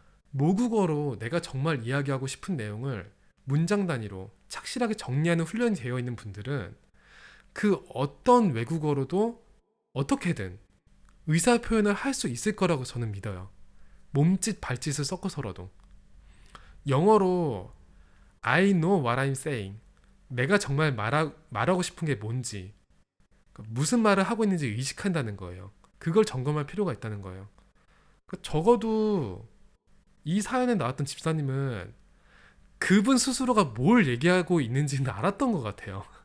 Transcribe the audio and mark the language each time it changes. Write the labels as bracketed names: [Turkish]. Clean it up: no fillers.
[Korean] 모국어로 내가 정말 이야기하고 싶은 내용을 문장 단위로 착실하게 정리하는 훈련이 되어 있는 분들은 그 어떤 외국어로도 어떻게든 의사 표현을 할수 있을 거라고 저는 믿어요. 몸짓, 발짓을 섞어서라도. 영어로 [English] I know what I'm saying. [Korean] 내가 정말 말하고 싶은 게 뭔지, 무슨 말을 하고 있는지 의식한다는 거예요. 그걸 점검할 필요가 있다는 거예요. 적어도 이 사연에 나왔던 집사님은 그분 스스로가 뭘 얘기하고 있는지는 알았던 것 같아요.